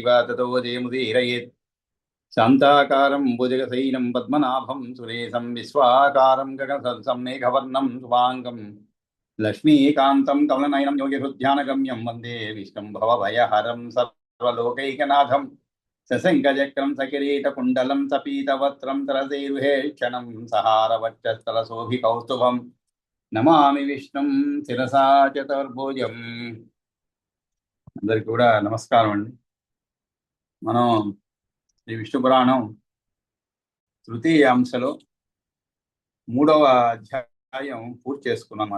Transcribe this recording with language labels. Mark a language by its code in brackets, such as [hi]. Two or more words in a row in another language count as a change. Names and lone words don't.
[sa] ततो जयमुदीरयेत् शान्ताकारं भुजगशयनं पद्मनाभं सुरेशं विश्वाकारं गगनसदृशं मेघवर्णं शुभाङ्गं लक्ष्मीकान्तं कमलनयनं योगिहृद्ध्यानगम्यं वन्दे विष्णुं भवभयहरं सर्वलोकैकनाथं सशङ्खचक्रं सकिरीटकुण्डलं सपीतवस्त्रं तरसैरुहेक्षणं सहारवक्षस्थलशोभिकौस्तुभं నమామి విష్ణుం శిరసా చతుర్భుజం. [te] అందరికి కూడా నమస్కారం అండి. మనం శ్రీ విష్ణు పురాణం తృతీయ అంశలో 3వ అధ్యాయం పూర్తి చేసుకున్నాం అన్నమాట.